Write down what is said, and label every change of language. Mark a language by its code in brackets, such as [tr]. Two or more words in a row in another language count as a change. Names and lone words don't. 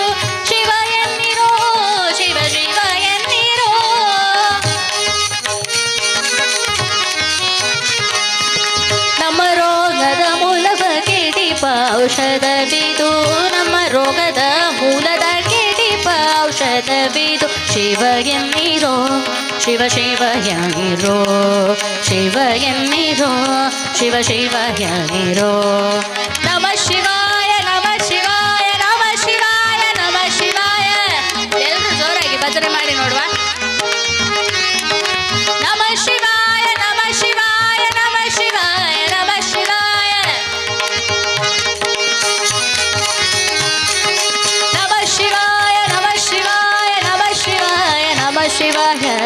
[kn] ಶಿವ ಎನ್ನಿರೋ, ಶಿವ ಶಿವ ಎನ್ನಿರೋ. ನಮ್ಮ ರೋಗದ ಮೂಲವ ಕೆಡಿಪ ಔಷಧವಿದು, ನಮ್ಮ ರೋಗದ ಮೂಲದ ಕೆಡಿಪ ಔಷಧವಿದು. ಶಿವ ಎನ್ನಿರೋ, ಶಿವ ಶಿವ ಎನ್ನಿರೋ, ಶಿವ ಎನ್ನಿರೋ, ಶಿವ ಶಿವ ಎನ್ನಿರೋ. [sa] ನಮ ಶಿವಾಯ, ನಮ ಶಿವಾಯ, ನಮ ಶಿವಾಯ, ನಮ ಶಿವಾಯ. [kn] ಎಲ್ಲರೂ ಜೋರಾಗಿ ಭಜನೆ ಮಾಡಿ ನೋಡುವ. [sa] ನಮ ಶಿವಾಯ, ನಮ ಶಿವಾಯ, ನಮ ಶಿವಾಯ, ನಮ ಶಿವಾಯ. ನಮ ಶಿವಾಯ, ನಮ ಶಿವಾಯ, ನಮ ಶಿವಾಯ, ನಮ ಶಿವಾಯ.